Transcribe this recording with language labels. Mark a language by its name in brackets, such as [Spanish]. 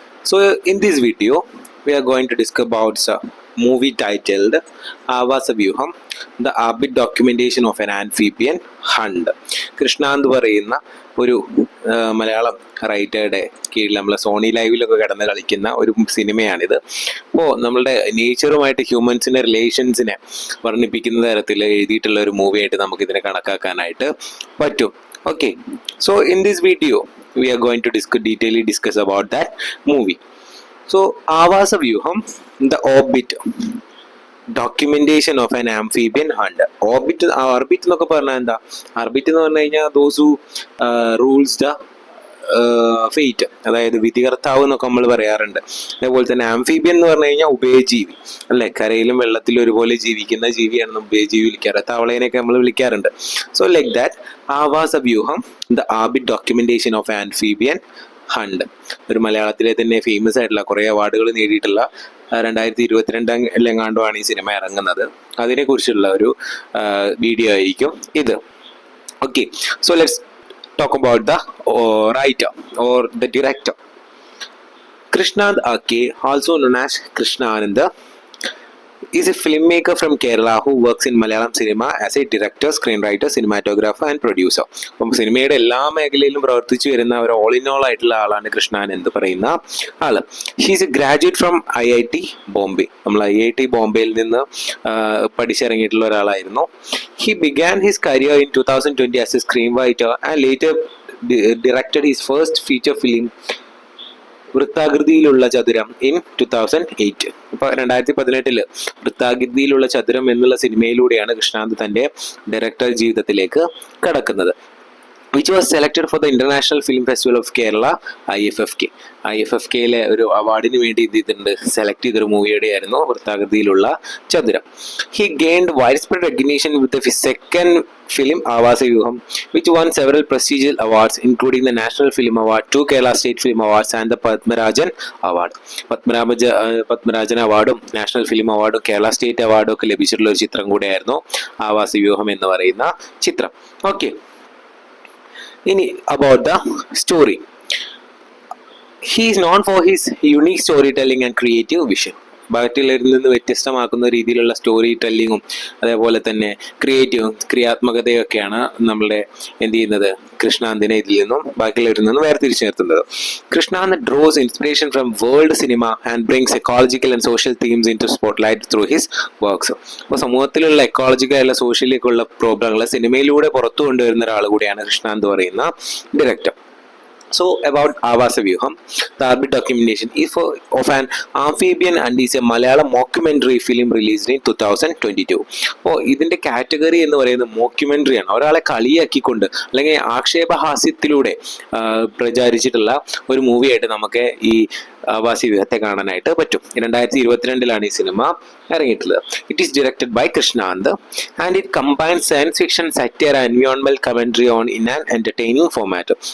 [English] So in this video, we are going to discuss about a movie titled Avasa Vyuham, the Arbit documentation of an amphibian hunt. [Malayalam] Krishnanth പറയുന്ന ഒരു മലയാളം റൈറ്ററുടെ കീഴിൽ നമ്മളെ Sony ലൈവിലൊക്കെ കിടന്ന് കളിക്കുന്ന ഒരു സിനിമയാണിത്. അപ്പോൾ നമ്മളുടെ നേച്ചറുമായിട്ട് ഹ്യൂമൻസിൻ്റെ റിലേഷൻസിനെ വർണ്ണിപ്പിക്കുന്ന തരത്തിൽ എഴുതിയിട്ടുള്ള ഒരു മൂവിയായിട്ട് നമുക്കിതിനെ കണക്കാക്കാനായിട്ട് പറ്റും. [English] Okay, so in this video we are going to discuss about that movie. So Avasa Vyuham, the Orbit documentation of an amphibian hunt. [Malayalam] Orbit എന്നൊക്കെ പറഞ്ഞാൽ എന്താ? Orbit എന്ന് പറഞ്ഞു കഴിഞ്ഞാൽ [English] those who rules the [Malayalam] fate, അതായത് വിധികർത്താവ് എന്നൊക്കെ നമ്മൾ പറയാറുണ്ട്. അതേപോലെ തന്നെ ആംഫീബിയൻ എന്ന് പറഞ്ഞു കഴിഞ്ഞാൽ ഉഭയജീവി അല്ലെ, കരയിലും വെള്ളത്തിലും ഒരുപോലെ ജീവിക്കുന്ന ജീവിയാണ് ഉഭയജീവി വിളിക്കാറ്. തവളേനെയൊക്കെ നമ്മൾ വിളിക്കാറുണ്ട്. [English] so like that [Malayalam] ആവാസ വ്യൂഹം, the orbit documentation of amphibian hunt, ഒരു മലയാളത്തിലെ തന്നെ ഫേമസ് ആയിട്ടുള്ള കുറേ അവാർഡുകൾ നേടിയിട്ടുള്ള 2022 ഈ സിനിമ ഇറങ്ങുന്നത്. അതിനെക്കുറിച്ചുള്ള ഒരു വീഡിയോ ആയിരിക്കും ഇത്. [English] Okay, so let's talk about the writer or the director. Krishnand A.K., also known as Krishna Ananda, is a filmmaker from Kerala who works in Malayalam cinema as a director, screenwriter, cinematographer and producer. [Malayalam] അപ്പം സിനിമയുടെ എല്ലാ മേഖലയിലും പ്രവർത്തിച്ചു വരുന്ന ഒരു all in all ആയിട്ടുള്ള ആളാണ് കൃഷ്ണൻ എന്ന് പറയുന്ന ആള്. [English] he's a graduate from [Malayalam] IIT Bombay. നമ്മൾ IIT ബോംബെയിൽ നിന്ന് പഠിച്ചിറങ്ങിയിട്ടുള്ള ഒരാളായിരുന്നു. [English] He began his career in 2020 as a screenwriter and later directed his first feature film Vrithakrithiyilulla Chathuram in 2008. [Malayalam] ഇപ്പൊ 2018 വൃത്താകൃതിയിലുള്ള ചതുരം എന്നുള്ള സിനിമയിലൂടെയാണ് കൃഷ്ണാന്ത് തന്റെ ഡയറക്ടർ ജീവിതത്തിലേക്ക് കടക്കുന്നത്. [English] which was selected for the International Film Festival of Kerala, IFFK. [Malayalam] IFFKയിലെ ഒരു അവാർഡിന് വേണ്ടി ഇതിട്ടുണ്ട് സെലക്ട് ചെയ്തൊരു മൂവിയുടെ ആയിരുന്നു വൃത്താകൃതിയിലുള്ള ചതുരം. [English] He gained widespread recognition with the second film Avasa Vyuham, which won several prestigious awards including the National Film Award, 2 Kerala State Film Awards and the Padmarajan Award. [Malayalam] Padmarajan അവാർഡും national film അവാർഡും Kerala state അവാർഡും ഒക്കെ ലഭിച്ചിട്ടുള്ള ഒരു ചിത്രം കൂടെയായിരുന്നു ആവാസ വ്യൂഹം എന്ന് പറയുന്ന ചിത്രം. [English] Okay, ഇനി about the story. He is known for his unique storytelling and creative vision. [Malayalam] ബാക്കിയുള്ളവരിൽ നിന്ന് വ്യത്യസ്തമാക്കുന്ന രീതിയിലുള്ള സ്റ്റോറി ടെല്ലിങ്ങും അതേപോലെ തന്നെ ക്രിയാത്മകതയൊക്കെയാണ് നമ്മളുടെ എന്ത് ചെയ്യുന്നത് കൃഷ്ണാന്തിനെ ഇതിൽ നിന്നും ബാക്കിയുള്ളവരിൽ നിന്നും വേർതിരിച്ചു നിർത്തുന്നത്. [English] Krishnand draws inspiration from world cinema and brings ecological and social themes into spotlight through his works. [Malayalam] അപ്പോൾ സമൂഹത്തിലുള്ള എക്കോളജിക്കൽ ആയിട്ടുള്ള സോഷ്യലിലേക്കുള്ള പ്രോബ്ലങ്ങൾ സിനിമയിലൂടെ പുറത്തു കൊണ്ടുവരുന്ന ഒരാൾ കൂടിയാണ് കൃഷ്ണാന്ത് പറയുന്ന director. [English] So about Avasa Vyuham, the Arbit documentation is of an amphibian and is a Malayalam mockumentary film released in 2022. [Malayalam] അപ്പോൾ ഇതിൻ്റെ കാറ്റഗറി എന്ന് പറയുന്നത് മോക്യുമെൻ്ററി ആണ്. ഒരാളെ കളിയാക്കിക്കൊണ്ട് അല്ലെങ്കിൽ ആക്ഷേപഹാസ്യത്തിലൂടെ പ്രചാരിച്ചിട്ടുള്ള ഒരു മൂവിയായിട്ട് നമുക്ക് ഈ ആവാസി വ്യൂഹത്തെ കാണാനായിട്ട് പറ്റും. [English] 2022 [Malayalam] ഈ cinema ഇറങ്ങിയിട്ടുള്ളത്. [English] It is directed by Krishnanth and it combines science fiction, satire, എൻവയോൺമെന്റൽ commentary on in an entertaining format.